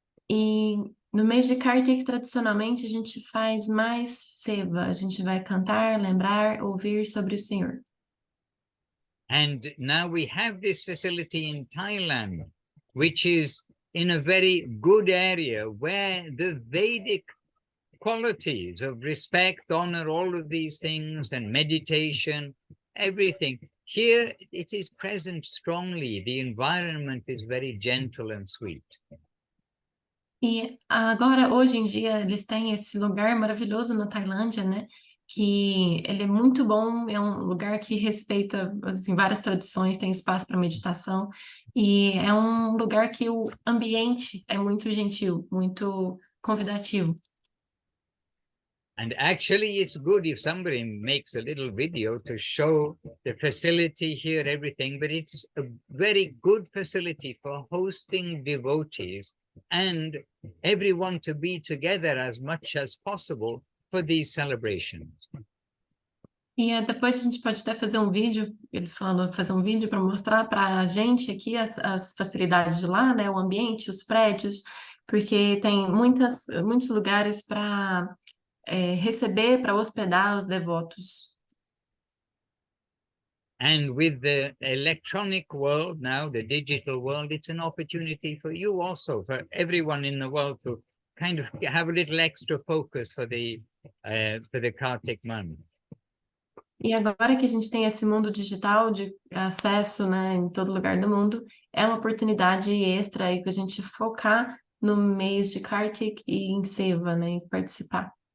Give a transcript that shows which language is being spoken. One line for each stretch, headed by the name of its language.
Portuguese: E no mês de Kartik, tradicionalmente, a gente faz mais seva, a gente vai cantar, lembrar, ouvir sobre o Senhor.
English: And now we have this facility in Thailand, which is in a very good area where the Vedic qualities of respect, honor, all of these things, and meditation, everything. Here it is present strongly. The environment is very gentle and sweet.
Portuguese: E agora, hoje em dia, eles têm esse lugar maravilhoso na Tailândia, né? Que ele é muito bom, é um lugar que respeita assim, várias tradições, tem espaço para meditação, e é um lugar que o ambiente é muito gentil, muito convidativo.
English: And actually, it's good if somebody makes a little video to show the facility here, everything, but it's a very good facility for hosting devotees and everyone to be together as much as possible for these celebrations.
Portuguese: E depois a gente pode até fazer um vídeo, eles falando fazer um vídeo para mostrar para a gente aqui as facilidades de lá, né? O ambiente, os prédios, porque tem muitos lugares para receber, para hospedar os devotos.
English: And with the electronic world now, the digital world, it's an opportunity for you also, for everyone in the world to kind of have a little extra focus for the Kartik month.
Portuguese: E agora que a gente tem esse mundo digital de acesso, né, em todo lugar do mundo, é uma oportunidade extra aí para a gente focar no mês de Kartik e em Seva, né, e participar.